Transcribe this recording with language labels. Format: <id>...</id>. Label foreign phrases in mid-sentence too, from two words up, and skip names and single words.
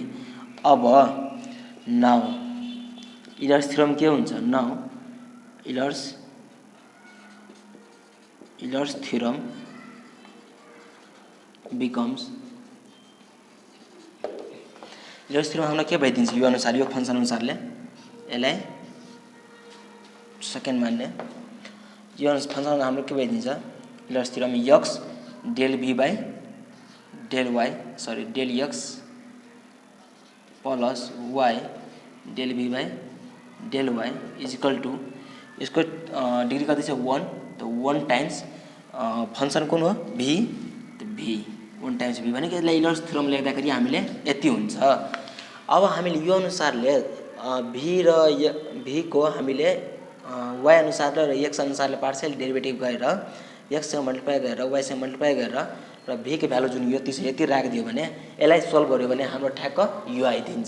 <ne>अब</ne> <en>now Euler's theorem</en> <ne>के हुन्छ</ne> <en>now Euler's theorem becomes Euler's theorem</en> <ne>हामीलाई के भइदिन्छ यो अनुसार यो फंक्सन अनुसारले यसलाई सेकेन्ड मान्ने यो फंक्सन हाम्रो के भइदिन्छ इलर्स थ्योरम x del x प्लस y del y = यसको डिग्री कति छ 1 त 1</ne> <en>times function</en> <ne>कुन हो v 1 टाइम्स v भनेको यसलाई इलर्स थ्योरम लेख्दाखेरि हामीले यति हुन्छ। अब हामीले यो अनुसारले v को हामीले y अनुसार र x अनुसारले</ne> <en>partial derivative</en> <ne>गरेर x सँग मल्टिप्लाई गरेर y सँग मल्टिप्लाई गरेर र v को भ्यालु जुन यति छ यति राखिदियो भने यसलाई सल्भ गर्यो भने हाम्रो ठ्याक्क u आइदिन्छ।</ne>